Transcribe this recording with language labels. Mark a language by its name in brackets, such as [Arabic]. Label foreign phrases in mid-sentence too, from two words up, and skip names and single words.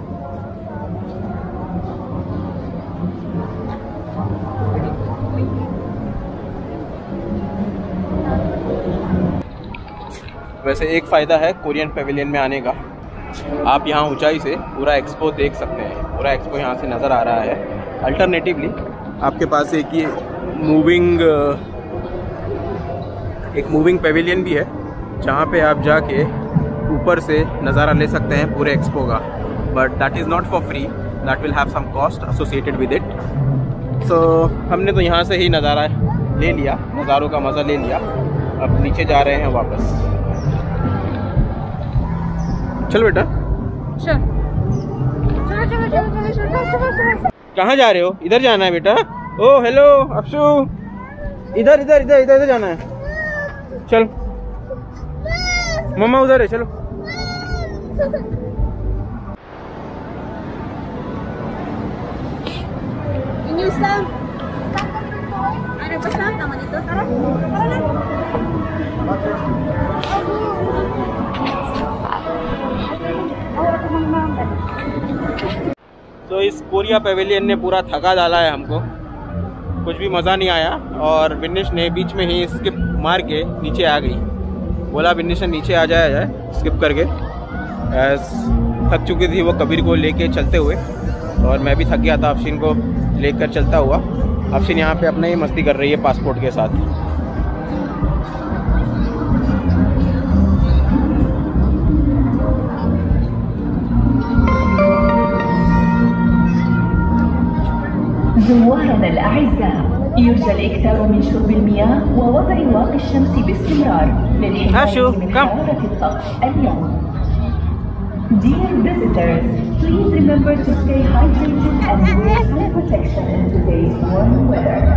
[Hindi] वैसे एक फ़ायदा है [English] Korean pavilion [Hindi] में आने का, आप यहाँ ऊंचाई से पूरा एक्सपो देख सकते हैं। पूरा एक्सपो यहाँ से नज़र आ रहा है। अल्टरनेटिवली आपके पास एक ये [English] moving pavilion [Hindi] भी है जहाँ पे आप जाके ऊपर से नज़ारा ले सकते हैं पूरे एक्सपो का, [English] But that is not for free, that will have some cost associated with it. [Hindi] सो हमने तो यहाँ से ही नज़ारा ले लिया, नज़ारों का मज़ा ले लिया। अब नीचे जा रहे हैं वापस। चल बेटा चल चलो चलो चलो चलो चलो। कहाँ जा रहे हो? इधर जाना है बेटा। ओ हेलो अक्षु, इधर इधर इधर इधर इधर जाना है। चल मम्मा उधर है, चलो। [Indonesian] Ini Ustaz. Ada pesan taman itu? [Hindi] तो इस [English] Korea pavilion [Hindi] ने पूरा थका डाला है हमको, कुछ भी मज़ा नहीं आया। और विनिश ने बीच में ही स्किप मार के नीचे आ गई, बोला विनिश नीचे आ जाए स्किप करके। थक चुकी थी वो कबीर को लेके चलते हुए, और मैं भी थक गया था अफशीन को लेकर चलता हुआ। अफशीन यहाँ पे अपना ही मस्ती कर रही है पासपोर्ट के साथ। [Arabic] زوارنا الأعزاء، يرجى الإكثار من شرب المياه ووضع واقي الشمس باستمرار للحماية من حرارة الطقس اليوم. [English] Dear visitors, please remember to stay hydrated and wear sun protection in today's warm weather.